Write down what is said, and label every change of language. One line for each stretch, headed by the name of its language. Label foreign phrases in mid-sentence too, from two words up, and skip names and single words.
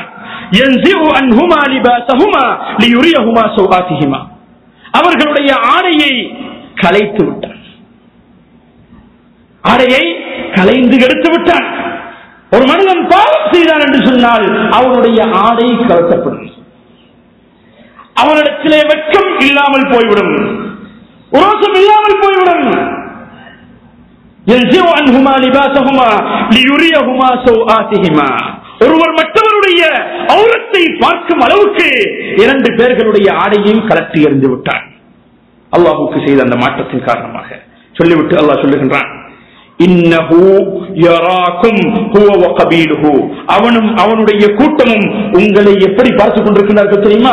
Arabic: ينزع عنهما لباسهما ليريهما سوآتهما,
Tamil: அவர்களுடைய ஆடையை கலைத்து விட்டான், ஆடையை கலைந்து எடுத்து விட்டான். ஒரு மனிதன் பாவம் செய்தான் என்று சொன்னால் அவனுடைய ஆடை கலத்தப்படும், அவனிடத்திலே வெட்கம் இல்லாமல் போய்விடும், உரோசம் இல்லாமல் போய்விடும்.
Arabic: ينزع عنهما لباسهما ليريهما سوآتهما.
Tamil: ஒருவர் மற்றவருடைய ஔரத்தை பார்க்கும் அளவுக்கு இரண்டு பேர்களுடைய ஆடையையும் கலட்டி எறிந்து விட்டான். அல்லாஹ்வுக்கு செய்த அந்த மாற்றத்தின் காரணமாக சொல்லிவிட்டு அல்லாஹ் சொல்லுகின்றான்,
Arabic: إنه يراكم هو وقبيله,
Tamil: அவனும் அவனுடைய கூட்டமும் உங்களை எப்படி பார்த்துக் கொண்டிருக்கிறார்கள் தெரியுமா?